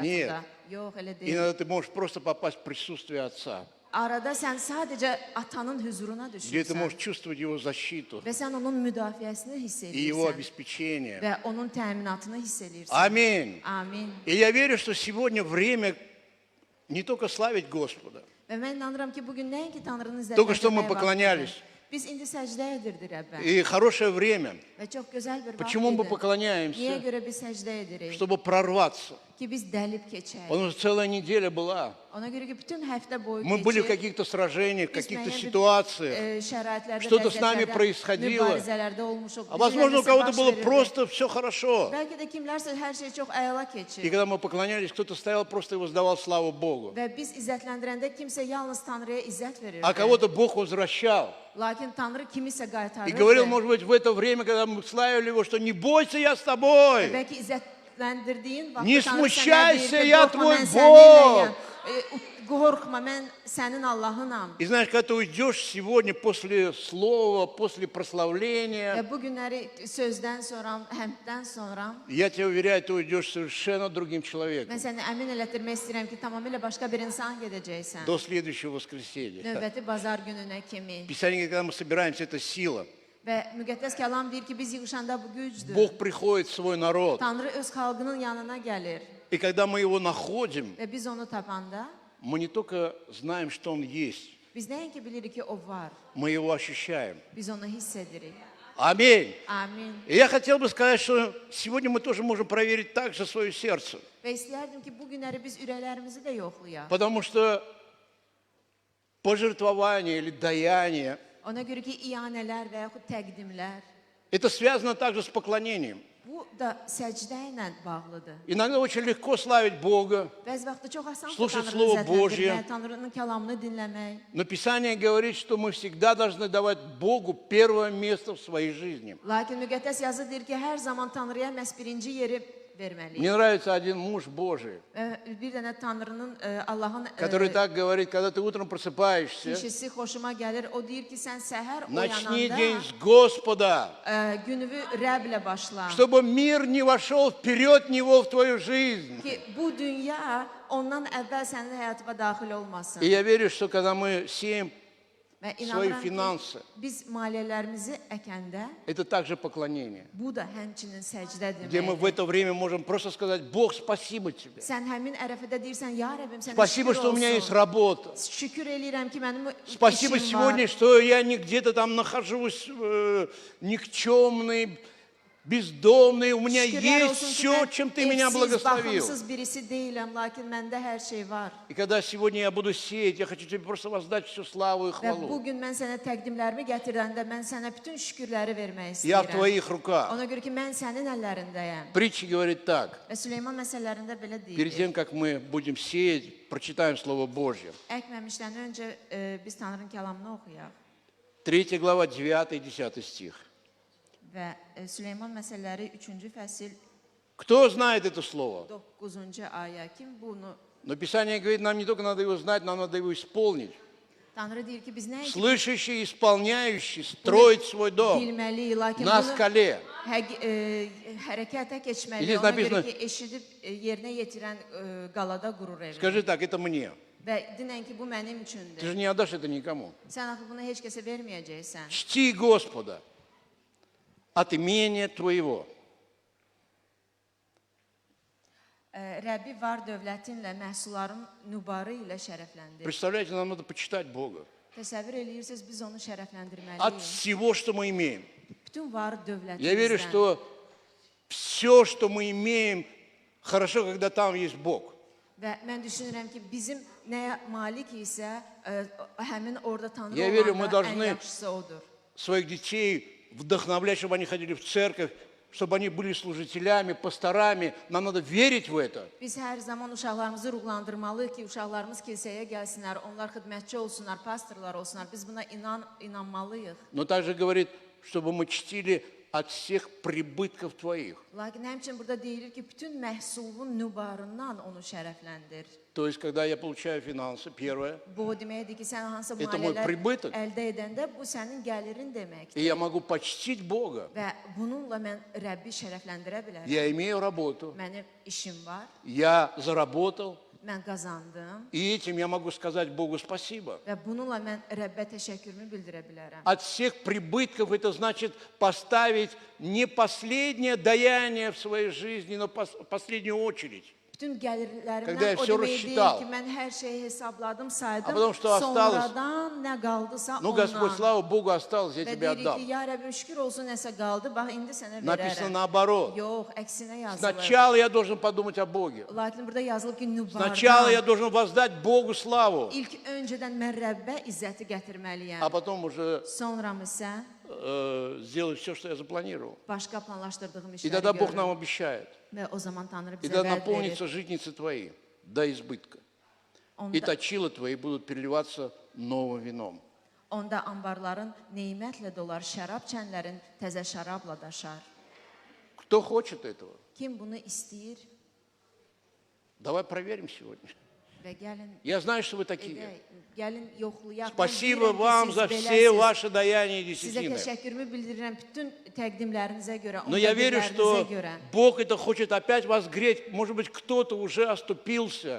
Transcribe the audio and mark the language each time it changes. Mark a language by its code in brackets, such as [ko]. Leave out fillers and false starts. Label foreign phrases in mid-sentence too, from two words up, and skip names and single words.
[az] Niyə? Yox, elə deyil. [ru] Иногда ты можешь просто попасть в присутствие Отца, [az] Arada sən sadəcə atanın huzuruna [ru] где ты [az] düşürsən [ru] можешь чувствовать Его защиту [az] və sən onun müdafiəsini hiss [ru] и Его [az] edirsən [ru] обеспечение. [az] və onun təminatını hiss edirsən. [ru] Аминь. [az] Amin. [ru] И я верю, что сегодня время не только славить Господа, [az] Və mən inanıram ki, bugün nəinki Tanrının [ru] Только что мы [az] vaxtıdır. [ru] поклонялись. [az] Biz indi səcdə edirdik Rəbbə [ru] и хорошее время. [az] və çox gözəl bir [ru] Почему мы [az] vaxt idi. Niyə [ru] поклоняемся? [az] görə biz səcdə edirik? [ru] Чтобы prорваться. [az] Ki biz dəlib keçək. [ru] Потому что целая неделя была. [az] Ona görə ki, bütün həftə boyu [ru] Мы были в [az] keçir. [ru] каких-то сражениях, в [az] Biz [ru] каких-то [az] müəyyən bir, [ru] ситуациях. [az] şəraitlərdə, [ru] Что-то с нами [az] vəziyyətlərdə, [ru] происходило. [az] mübarizələrdə olmuşuq. [ru] А [az] Bizimlə [ru] возможно, у [az] nəsə [ru] кого-то [az] baş [ru] было [az] verirdi. [ru] просто все хорошо. [az] Bəlkə də kimlərsə hər şey çox əla keçir. [ru] И когда мы поклонялись, кто-то стоял, просто и воздавал славу Богу. [az] Və biz izzətləndirəndə kimsə yalnız Tanrıya izzət verirdi. [ru] А кого-то Бог возвращал. [az] Lakin Tanrı kimisə [ru] И [az] qaytarırdı. [ru] говорил, может быть, в это время, когда мы славили Его, что не бойся, я с тобой. [az] Bəlkə izzətləndirdiyin vaxt [ru] Не [az] Tanrı sənə [ru] смущайся, [az] deyir ki, [ru] я [az] qorxma, [ru] твой [az] mən [ru] Бог. [az] səninləyəm. Qorxma, mən sənin Allahınam. [ru] И знаешь, когда ты уйдешь сегодня после слова, после [az] Və [ru] прославления, [az] bu günləri sözdən sonra, həmddən sonra [ru] я тебя уверяю, ты уйдешь совершенно другим [az] mən [ru] человеком [az] səni əmin elətdirmək istəyirəm ki, tamamilə başqa bir insan gedəcəksən. [ru] до следующего воскресенья. [az] Növbəti bazar gününə kimi. [ru] Писание говорит, когда мы собираемся, это сила. [az] Və müqəddəs kəlam deyir ki, biz yığışanda bu gücdür. [ru] Бог приходит в свой народ. [az] Tanrı öz xalqının yanına gəlir [ru] И когда мы Его находим, [az] və biz onu tapanda [ru] мы не только знаем, что Он есть, [az] biz nəinki bilirik ki, o var. [ru] мы Его ощущаем. [az] Biz onu hiss edirik. [ru] Аминь. [az] Amin. [ru] И я хотел бы сказать, что сегодня мы тоже можем проверить также свое сердце. [az] Və istəyərdim ki, bu günləri biz ürəklərimizi də yoxlayaq. [ru] Потому что пожертвование или даяние, [az] Ona görə ki, iyanələr və yaxud təqdimlər [ru] это связано также с поклонением. [az] bu da səcdə ilə bağlıdır. [ru] Иногда очень легко славить Бога, [az] Bəzi vaxtda çox asandır [ru] Слушать [az] Tanrını [ru] Слово Божье. [az] izzətləndirmək, Tanrının kəlamını dinləmək. [ru] но Писание говорит, что мы всегда должны давать Богу первое место в своей жизни. [az] Lakin müqəddəs yazı deyir ki, hər zaman Tanrıya məhz birinci yeri verməliyik. [ru] Мне nравится один муж Божий, [az] Bir dənə Tanrının, Allahın [ru] который так говорит, когда ты утром просыпаешься, [az] kişisi xoşuma gəlir. O deyir ki, sən səhər [ru] начни [az] oyananda [ru] день с Господа, [az] gününü Rəblə başla. [ru] чтобы мир не вошел вперед Него в твою жизнь. [az] Ki bu dünya ondan əvvəl sənin həyatına daxil olmasın. [ru] И я верю, что когда мы сеем, [az] Və [ru] свои [az] inanıram [ru] finanсы. [az] ki, biz maliyyələrimizi əkəndə [ru] это также поклонение. [az] bu da həmçinin səcdə [ru] Где мы в [az] deməkdir. [ru] это время можем просто сказать, Бог, спасибо тебе. [az] Sən həmin ərəfədə deyirsən, ya Rəbbim sənə [ru] Спасибо, [az] şükür [ru] что у меня есть [az] olsun. [ru] работа. [az] Şükür eləyirəm ki, mənim [ru] Спасибо [az] işim var. [ru] сегодня, что я не где-то там нахожусь никчемный, бездомный. У меня [az] Şükürlər [ru] есть [az] olsun ki, [ru] все, [az] mən [ru] чем ты меня [az] evsiz, [ru] благословил. [az] baxımsız birisi deyiləm, lakin məndə hər şey var. [ru] И когда сегодня я буду сеять, я хочу тебе просто воздать всю славу и [az] Və [ru] хвалу. [az] bugün mən sənə təqdimlərimi gətirəndə mən sənə bütün şükürləri vermək [ru] Я в [az] istəyirəm. [ru] твоих руках. [az] Ona görə ki, mən sənin əllərindəyəm. [ru] Притча говорит так. [az] Və Süleyman məsələlərində belə [ru] Перед [az] deyir. [ru] тем, как мы будем сеять, прочитаем Слово Божье. [az] Əkməmişdən öncə biz Tanrının kəlamını oxuyaq. [ru] 3 глава, 9-10 стих. [az] Və Süleyman məsələləri 3-cü fəsil [ru] Кто знает это слово? [az] 9-cu ayə. Kim bunu [ru] Но Писание говорит, нам не только надо его знать, нам надо его исполнить. [az] Tanrı deyir ki, biz nəinki [ru] слышащий, исполняющий, строить свой дом [az] bilməliyik, lakin [ru] на [az] bunu [ru] скале. [az] hərəkətə keçməli. [ru] Здесь [az] Ona [ru] написано- [az] görə ki, eşidib yerinə yetirən qalada qurur evini. [ru] Скажи так, это мне. [az] Və dinən ki, bu mənim [ru] Ты [az] üçündür. [ru] же не отдашь это никому. [az] Sən axı bunu heç kəsə verməyəcəksən. [ru] Чти Господа от имения твоего. [az] Rəbbi var dövlətinlə, məhsulların nübarı ilə şərəfləndir. [ru] Представляете, нам надо почитать Бога. [az] Təsəvvür eləyirsiniz, biz onu [ru] От [az] şərəfləndirməliyik. [ru] всего, что мы имеем. [az] Bütün var [ru] Я верю, [az] dövlətimizdən. [ru] что все, что мы имеем, хорошо, когда там есть Бог. [az] Və mən düşünürəm ki, bizim nəyə malik isə, həmin orada Tanrı [ru] Я верю, мы [az] olanda ən [ru] должны- [az] yaxşısı odur. [ru] Своих детей вдохновлять, чтобы они ходили в церковь, чтобы они были служителями, пасторами. Нам надо верить в это. [az] Biz hər zaman uşaqlarımızı ruhlandırmalıyıq ki, uşaqlarımız kilsəyə gəlsinlər, onlar xidmətçi olsunlar, pastorlar olsunlar. Biz buna inanmalıyıq. [ru] Но также говорит, чтобы мы чтили от всех прибытков твоих. [az] Lakin həmçinin burada deyilir ki, bütün məhsulun nübarından onu şərəfləndir. [ru] То есть, когда я получаю финансы, первое, [az] Bu o deməkdir ki, sən hansı [ru] Это мой [az] maliyyələr [ru] прибыток. [az] əldə edəndə bu sənin gəlirin deməkdir. [ru] и я могу почтить Бога. [az] Və bununla mən Rəbbi şərəfləndirə bilərəm. [ru] Я имею работу, [az] Mənim işim var, [ru] я заработал, [az] mən qazandım [ru] и этим я могу сказать Богу спасибо. [az] və bununla mən Rəbbə təşəkkürümü bildirə bilərəm. [ru] От всех прибытков это значит поставить не последнее даяние в своей жизни, но последнюю очередь. [az] Bütün [ru] Когда я [az] gəlirlərimdən o [ru] всё [az] demək deyil [ru] рассчитал. [az] ki, mən hər şeyi hesabladım, saydım, [ru] потому что осталось- [az] sonradan nə qaldısa [ru] Ну, Господь, [az] ondan. [ru] слава Богу, осталось, я [az] Və [ru] тебе [az] deyirik ki, [ru] отдам. [az] ya Rəbbim şükür olsun nəsə qaldı, bax indi sənə [ru] Написано [az] verərəm. [ru] наоборот. [az] Yox, əksinə yazılır. [ru] Сначала я должен подумать о Боге. [az] Lakin burada yazılıb ki, [ru] Сначала я [az] nübardan [ru] должен воздать Богу славу, [az] ilk öncədən mən Rəbbə izzəti gətirməliyəm. [ru] а потом уже [az] Sonra isə [ru] сделать все, что я запланировал. [az] başqa planlaşdırdığım [ru] И [az] işləri [ru] тогда Бог [az] görürəm. [ru] нам обещает. [az] Və o zaman Tanrı [ru] И [az] bizə [ru] тогда [az] vəd verir. [ru] наполнятся житницы твои до избытка. И [az] Onda, [ru] точила твои будут переливаться новым вином. [az] onda anbarların neymətlə dolar, şərab çənlərin təzə şərabla daşar. [ru] Кто хочет этого? [az] Kim bunu istəyir [ru] Давай проверим сегодня. [az] və gəlin [ru] Я знаю, что вы такие. [az] edək, gəlin yoxlayaq. Mən [ru] Спасибо [az] bilirəm ki, [ru] вам [az] siz [ru] за все [az] beləsiz. [ru] ваши даяния и [az] Sizə [ru] десятины. [az] təşəkkürümü bildirirəm bütün təqdimlərinizə görə, [ru] Но я верю, [az] onurlarınıza [ru] что [az] görə. [ru] Бог это хочет опять вас греть. Может быть, кто-то уже оступился.